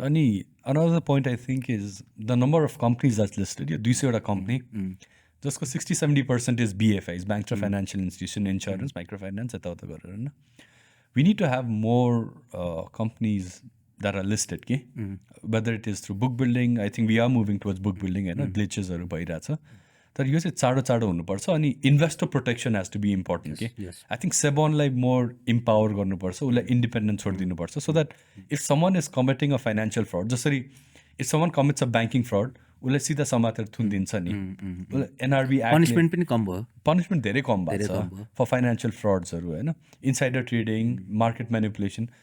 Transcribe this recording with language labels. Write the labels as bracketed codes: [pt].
[en] अनि another point I think is the number of companies that's listed, [ne] यो 200वटा company जसको [en] 60-70% is BFIs, banks र financial institution, insurance, micro finance, यताउता गरेर होइन. We need to have more companies that are listed कि whether it is through book building. I think we are moving towards book building होइन, [ne] ग्लिचेसहरू भइरहेछ. तर यो चाहिँ चाँडो चाँडो हुनुपर्छ. [en] अनि investor protection has to be important कि. I think [ne] सेबनलाई मोर इम्पावर गर्नुपर्छ, उसलाई independent छोडिदिनुपर्छ, [en] so that if someone is committing a financial fraud, जसरी if someone commits a banking fraud, [ne] उसलाई सिधा समातेर थुनिदिन्छ नि. [en] NRB act [ne] पनिसमेन्ट पनि कम भयो, पनिसमेन्ट धेरै कम भएको छ फर फाइनेन्सियल फ्रड्सहरू होइन, इन्साइडर ट्रेडिङ, मार्केट म्यानिपुलेसन.